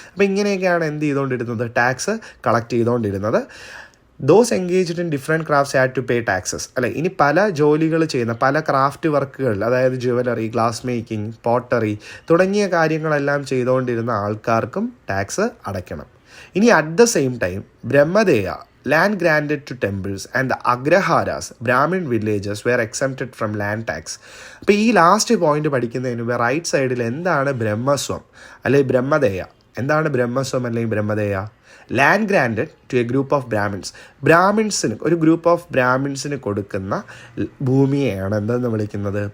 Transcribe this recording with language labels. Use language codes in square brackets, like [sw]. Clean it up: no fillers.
[ml] അപ്പോൾ ഇങ്ങനെയൊക്കെയാണ് എന്ത് ചെയ്തുകൊണ്ടിരുന്നത്? ടാക്സ് കളക്ട് ചെയ്തുകൊണ്ടിരുന്നത്. [en] those engaged in different crafts had to pay taxes, [ml] അല്ലെ. ഇനി പല ജോലികൾ ചെയ്യുന്ന പല ക്രാഫ്റ്റ് വർക്കുകൾ, അതായത് ജുവലറി, ഗ്ലാസ് മേക്കിംഗ്, പോട്ടറി തുടങ്ങിയ കാര്യങ്ങളെല്ലാം ചെയ്തുകൊണ്ടിരുന്ന ആൾക്കാർക്കും ടാക്സ് അടയ്ക്കണം. [en] ഇനി at the same time brahmadeya, land granted to temples and the agraharas, Brahmin villages, were exempted from land tax. [ml] അപ്പോൾ ഈ ലാസ്റ്റ് പോയിന്റ് പഠിക്കുന്നതിന് മുമ്പ് റൈറ്റ് സൈഡിൽ എന്താണ് ബ്രഹ്മസ്വം അല്ലെങ്കിൽ ബ്രഹ്മദേയ? എന്താണ് ബ്രഹ്മസ്വം അല്ലെങ്കിൽ ബ്രഹ്മദേയ? [en] land granted to a group of ബ്രാഹ്മിൻസിന് [ml] ഒരു ഗ്രൂപ്പ് ഓഫ് ബ്രാഹ്മിൻസിന് കൊടുക്കുന്ന ഭൂമിയെയാണ് എന്തെന്ന് വിളിക്കുന്നത്?